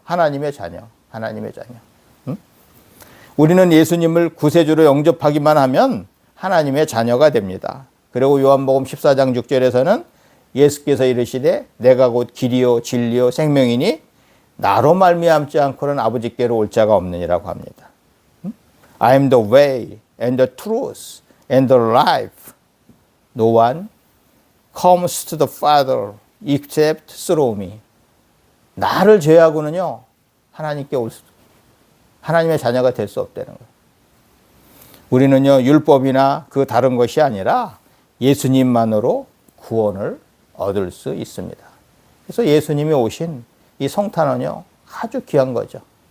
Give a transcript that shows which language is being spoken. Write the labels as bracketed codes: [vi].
[ko] 하나님의 자녀, 하나님의 자녀. 우리는 예수님을 구세주로 영접하기만 하면 하나님의 자녀가 됩니다. 그리고 요한복음 14장 6절에서는 예수께서 이르시되 내가 곧 길이요 진리요 생명이니 나로 말미암지 않고는 아버지께로 올 자가 없느니라고 합니다. [en] I am the way and the truth and the life. No one comes to the Father except through me. [ko] 나를 제외하고는요, 하나님께 올 수, 하나님의 자녀가 될 수 없다는 거예요. 우리는요, 율법이나 그 다른 것이 아니라 예수님만으로 구원을 얻을 수 있습니다. 그래서 예수님이 오신 이 성탄은요, 아주 귀한 거죠.